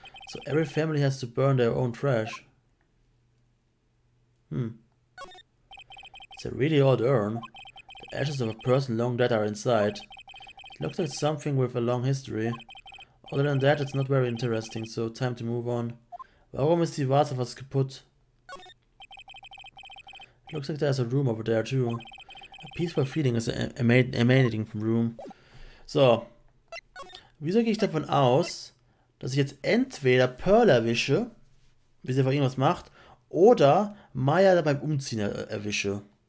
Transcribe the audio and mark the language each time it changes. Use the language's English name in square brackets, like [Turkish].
[English] So every family has to burn their own trash. It's a really old urn. The ashes of a person long dead are inside. It looks like something with a long history. Other than that, it's not very interesting, so time to move on. [German] Warum ist die Vase fast kaputt? [English] It looks like there's a room over there too. A peaceful feeling is emanating from room. So. [German] Wieso gehe ich davon aus, dass ich jetzt entweder Pearl erwische, wie sie einfach irgendwas macht, oder Maya beim Umziehen erwische?